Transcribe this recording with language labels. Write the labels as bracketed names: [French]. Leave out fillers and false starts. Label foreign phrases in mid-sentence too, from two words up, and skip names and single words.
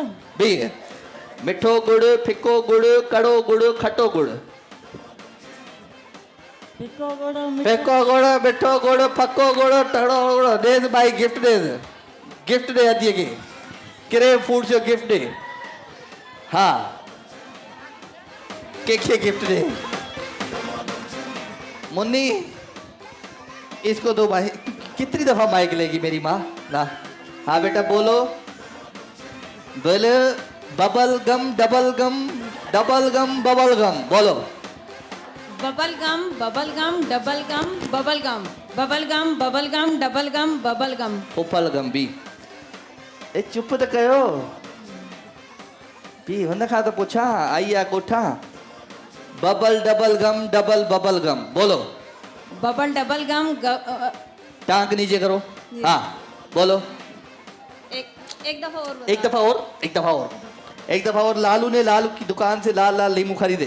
[Sindhi] बी मिठो गुड़, फिको गुड़, कड़ो गुड़, खटो गुड़। फिको गुड़, मिठो फेको गुड़, मिठो गुड़, फको गुड़, टड़ो गुड़। दे भाई गिफ्ट दे, गिफ्ट दे अदी के क्रेव फूड जो गिफ्ट दे। हाँ, के गिफ्ट दे। [Hindi] मुन्नी, इसको दो भाई। कितनी दफा माइक लेगी मेरी माँ ना? हाँ बेटा बोलो, बोलो [English] bubble gum, double gum, double gum, bubble gum. [Hindi] बोलो [English] bubble gum, bubble gum, double gum, bubble gum, bubble gum, bubble gum, double gum, bubble gum. [Sindhi] फुफल गम बी। ए चुप तो कयो बी, हुन खां तो पुछा आई आ कोठा। [English] bubble double gum, double bubble gum. बोलो bubble double gum [Hindi] टांग नीचे करो। हाँ बोलो, एक दफा और एक दफा और, एक दफा और, एक दफा और। लालू ने लालू की दुकान से लाल लाल नींबू खरीदे।